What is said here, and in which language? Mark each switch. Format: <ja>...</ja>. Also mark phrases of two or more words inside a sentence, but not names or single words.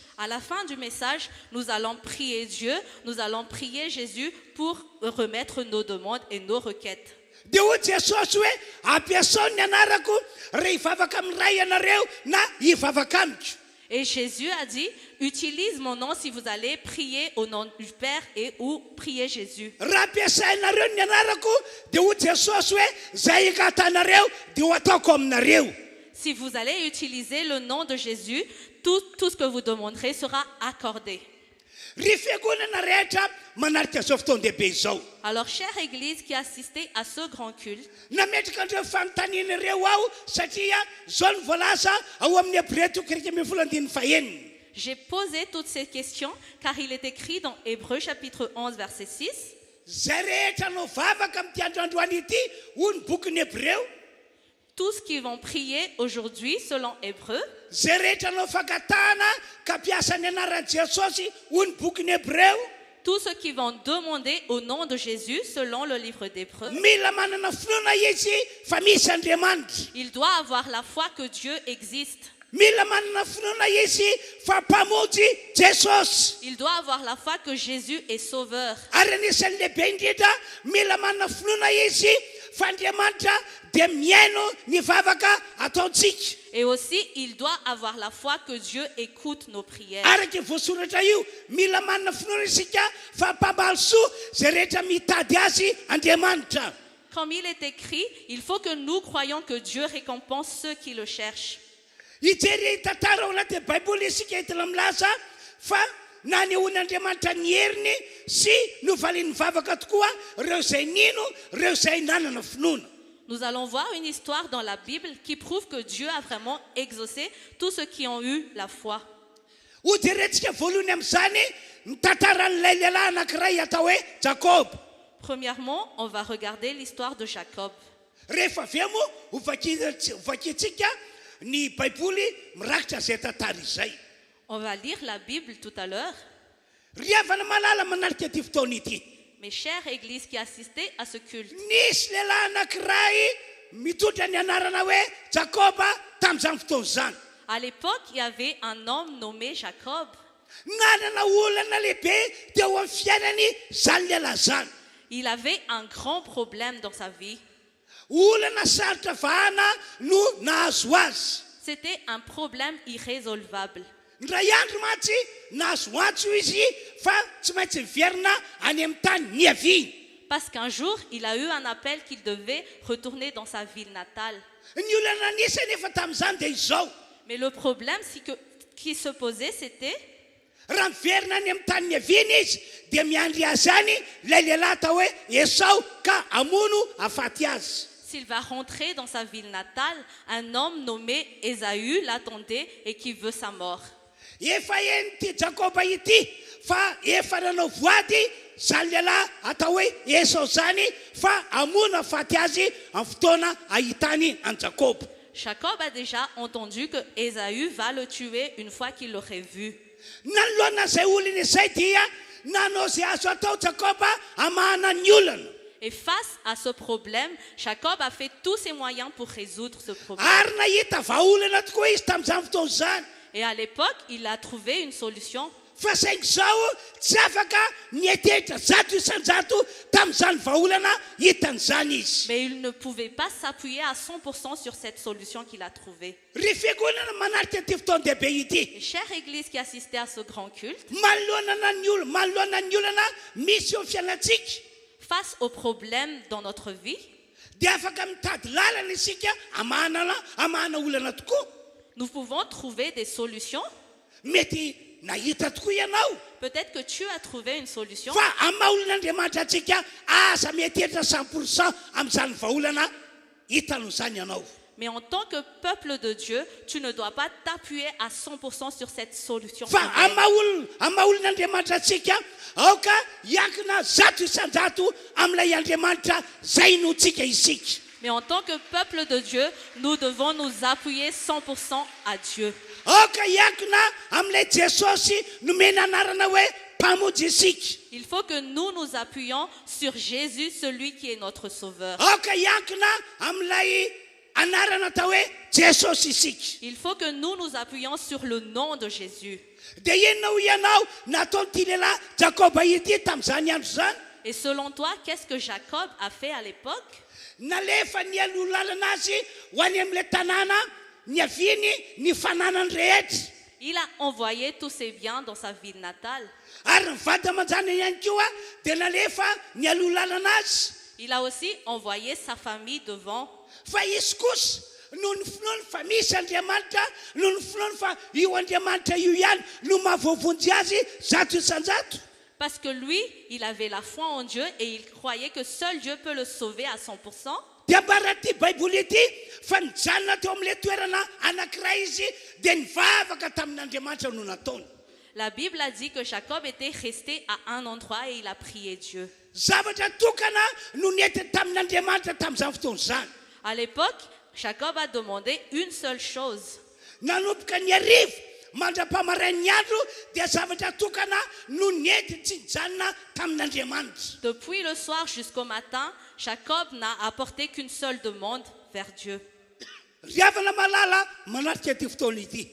<fr>À la fin du message, nous allons prier Dieu, nous allons prier Jésus pour remettre nos demandes et nos requêtes.</fr> <mg>Dia ho Jesosy hoe ampiasao ny anarako reha hivavaka amin'ny ray ianareo na hivavaka amiko.</mg> <fr>Et Jésus a dit, utilise mon nom si vous allez prier au nom du Père et ou prier Jésus.</fr> <mg>Raha ampiasainareo ny anarako dia ho Jesosy hoe zay angatanareo dia ho ataoko aminareo.</mg> <fr>Si vous allez utiliser le nom de Jésus, tout ce que vous demanderez sera accordé.</fr> <mg>Ry fiangonana rehetra manarika zao fotoan-dehibe izao.</mg> <fr>Alors, chère Église qui assistez à ce grand culte,</fr> <mg>Nametraka andreo fanontaniana ireo aho satria zao no voalaza ao amin'ny Hébreux 13:9.</mg> <fr>j'ai posé toutes ces questions car il est écrit dans Hébreux chapitre 11, verset 6.</fr> <mg>Zay rehetra no vavaka amin'ity androandroany ity ho ny bokin'ny Hébreux.</mg> <fr>Tous qui vont prier aujourd'hui selon Hébreux,</fr> <mg>Zay rehetra no fangatana ka piasa ny anaran'i Jesosy ho ny bokin'ny Hébreux.</mg> <fr>tous ceux qui vont demander au nom de Jésus selon le livre d'Hébreux,</fr> <mg>Mila manana finoana izy fa misy Andriamanitra.</mg> <fr>il doit avoir la foi que Dieu existe.</fr> <mg>Mila manana finoana izy fa mpamonjy Jesosy.</mg> <fr>Il doit avoir la foi que Jésus est sauveur.</fr> <mg>Ary anisan'ny lehibe indrindra mila manana finoana izy fa Andriamanitra dia miaino ny vavaka ataontsika.</mg> <fr>Et aussi, il doit avoir la foi que Dieu écoute nos prières.</fr> <mg>Araka voasoratra io mila manana finoana isika fa mpambaly soa zay rehetra mitady azy Andriamanitra.</mg> <fr>Comme il est écrit, il faut que nous croyions que Dieu récompense ceux qui le cherchent.</fr> <mg>Hijery tantara ao anaty Baiboly isika hitana milaza fa na nehoan'Andriamanitra ny heriny sy novaliany vavaka tokoa reo zay nino, reo zay nanana finoana.</mg> <fr>Nous allons voir une histoire dans la Bible qui prouve que Dieu a vraiment exaucé tous ceux qui ont eu la foi.</fr> <mg>Ho jerentsika voalohany amin'izany ny tantaran'ilay lehilahy anankiray atao hoe Jakob.</mg> <fr>Premièrement, on va regarder l'histoire de Jacob.</fr> <mg>Rehefa avy eo moa hovakitsika ny Baiboly mirakitra zay tantara izay.</mg> <fr>On va lire la Bible tout à l'heure.</fr> <mg>Ry havana malala manarika ity fotoana ity.</mg> <fr>Mes chères églises qui assistaient à ce culte,</fr> <mg>Nisy lehilahy anankiray mitondra ny anarana hoe Jakoba tamin'izany fotoana izany.</mg> <fr>à l'époque, il y avait un homme nommé Jacob.</fr> <mg>nanana olana lehibe dia ao amin'ny fiainany zany lehilahy zany.</mg> <fr>Il avait un grand problème dans sa vie.</fr> <mg>Olana sarotra vahana no nahazo azy.</mg> <fr>C'était un problème irrésolvable.</fr> <mg>Ndray andro mantsy nahazo antso izy fa tsy maintsy miverina any amin'ny tany niaviny.</mg> <fr>Parce qu'un jour, il a eu un appel qu'il devait retourner dans sa ville natale.</fr> <mg>Ny olana nisy nefa tamin'izany dia izao.</mg> <fr>Mais le problème qui se posait, c'était</fr> <mg>raha miverina any amin'ny tany niaviny izy dia miandry azy any ilay lehilahy atao hoe Esau ka hamono hafaty azy.</mg> <fr>s'il va rentrer dans sa ville natale, un homme nommé Ésaü l'attendait et qui veut sa mort.</fr> <mg>Efa eny ty Jakoba ity fa efa nanao voady zany lehilahy atao hoe Esau zany fa hamono hafaty azy amin'ny fotoana ahitany an Jakob.</mg> <fr>Jacob a déjà entendu que Ésaü va le tuer une fois qu'il l'aurait vu.</fr> <mg>Nanoloana zay olona izay dia nanao zay azo atao Jakoba hamahana ny olana.</mg> <fr>Et face à ce problème, Jacob a fait tous ses moyens pour résoudre ce problème.</fr> <mg>Ary nahita vahaolana tokoa izy tamin'izany fotoana zany.</mg> <fr>Et à l'époque, il a trouvé une solution.</fr> <mg>Fa saingy zao tsy afaka nietehitra zato isan-jato tamin'izany vahaolana hitan'izany izy.</mg> <fr>Mais il ne pouvait pas s'appuyer à 100% sur cette solution qu'il a trouvée.</fr> <mg>Ry fiangonana manaritra ity fotoan-dehibe ity.</mg> <fr>Et chère Église qui assistait à ce grand culte,</fr> <mg>manoloana ny olana misy eo fiainatsika</mg> <fr>face aux problèmes dans notre vie,</fr> <mg>dia afaka mitady lalana isika hamahana olana tokoa.</mg> <fr>nous pouvons trouver des solutions.</fr> <mg>Mety nahita tokoa ianao</mg> <fr>Peut-être que tu as trouvé une solution.</fr> <mg>fa amaha olon'Andriamanitra atsika asa mietehitra 100% amin'izany vahaolana hitanao zany ianao.</mg> <fr>Mais en tant que peuple de Dieu, tu ne dois pas t'appuyer à 100% sur cette solution.</fr> <mg>Fa humaine. amaha olon'Andriamanitra atsika aoka hiankina zato isan-jato amin'ilay Andriamanitra zay notsika isika.</mg> <fr>Mais en tant que peuple de Dieu, nous devons nous appuyer 100% à Dieu.</fr> <mg>Aoka hiankina amin'ilay Jesosy nomena anarana hoe mpamonjy isika.</mg> <fr>Il faut que nous nous appuyions sur Jésus, celui qui est notre sauveur.</fr> <mg>Aoka hiankina amin'ilay anarana atao hoe Jesosy isika.</mg> <fr>Il faut que nous nous appuyions sur le nom de Jésus.</fr> <mg>Dia inona ho ianao nataon'ity lehilahy Jakoba ity tamin'izany andro zany?</mg> <fr>Et selon toi, qu'est-ce que Jacob a fait à l'époque?</fr> <mg>Nalefa ny alolalana azy ho any amin'ilay tanàna niaviny ny fananany rehetra.</mg> <fr>Il a envoyé tous ses biens dans sa ville natale.</fr> <mg>Ary ny vady aman-jany ihany koa dia nalefa ny alolalana azy.</mg> <fr>Il a aussi envoyé sa famille devant.</fr> <mg>Fa izy kosa noho ny finoany fa misy Andriamanitra, noho ny finoany fa io Andriamanitra io ihany no mahavoavonjy azy zato isan-jato.</mg> <fr>Parce que lui, il avait la foi en Dieu et il croyait que seul Dieu peut le sauver à 100%.</fr> <mg>Dia mbaraty Baiboly ity fa nijanona teo amin'ilay toerana anankiray izy dia nivavaka tamin'Andriamanitra no nataony.</mg> <fr>La Bible a dit que Jacob était resté à un endroit et il a prié Dieu.</fr> <mg>Zavatra tokana no nety tamin'Andriamanitra tamin'izany fotoana zany.</mg> <fr>À l'époque, Jacob a demandé une seule chose.</fr> <mg>Nanomboka ny arivo mandra-pamarain'ny andro dia zavatra tokana no nety tsy nijanona tamin'Andriamanitra.</mg> <fr>Depuis le soir jusqu'au matin, Jacob n'a apporté qu'une seule demande vers Dieu.</fr> <mg>Ry havana malala manaritra ity fotoana ity.</mg>